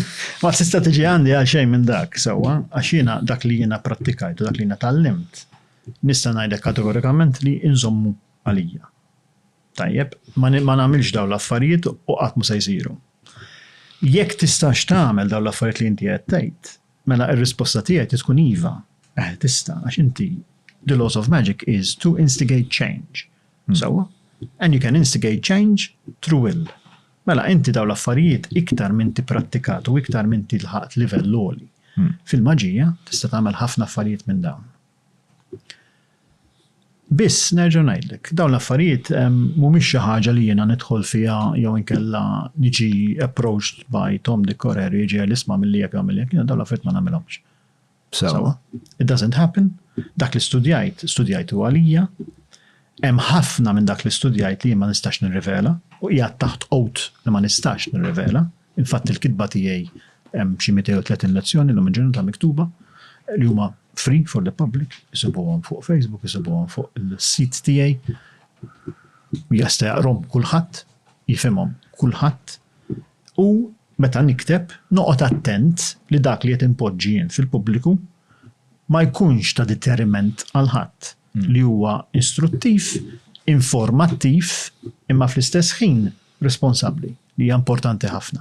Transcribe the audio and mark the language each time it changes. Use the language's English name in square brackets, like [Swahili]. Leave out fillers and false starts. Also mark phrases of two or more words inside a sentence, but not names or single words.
[Maltese] Ma tista' tiġi għandi għal xejn minn dak sewwa, għax jiena dak li jiena prattikajt u dak li jiena tallimt. Nista' ngħidlek kategorikament li inżommu għalija. Tajjeb, ma nagħmilx dawn l-affarijiet u qatt mhux se jsiru. Jekk tistax tagħmel dawn l-affarijiet li inti qed tgħid, mela r-risposta tiegħek tkun iva. Tista' għax inti [English] the laws of magic is to instigate change. So, and you can instigate change through will. [Maltese] Mela inti dawn l-affarijiet iktar minn tipprattikat u iktar minn tilħaq livell għoli. Fil-maġija tista' tagħmel ħafna affarijiet minn dawn. Biss nerġa' ngħidlek, dawn l-affarijiet mhumiex xi ħaġa li jiena nidħol fiha jew inkella niġi [English] approached by Tom Dick or Harry [Maltese] jiġi l-isma' milli jekk għamel jekk, dawn l-affarijiet ma nagħmilhomx. [English] So, it doesn't happen. [Maltese] Dak li studjajtu għalija, hemm ħafna minn dak li studjajt li ma nistax nirrivela u hija taħt oath li ma nistax nirrivela. Infatt il-kitba tiegħi hemm xi 230 lezzjoni l ġurnata miktuba li huma [English] free for the public, [Maltese] jisibuhom fuq Facebook, jisibuhom fuq il-sit tiegħi. Jista' jaqrom kulħadd, jifhimhom kulħadd u meta nikteb, noqgħod attent li dak li qed impoġġi jien fil-pubbliku ma jkunx ta' deteriment għal ħadd li huwa istruttiv, informattiv, imma fl-istess ħin responsabbli li hija importanti ħafna.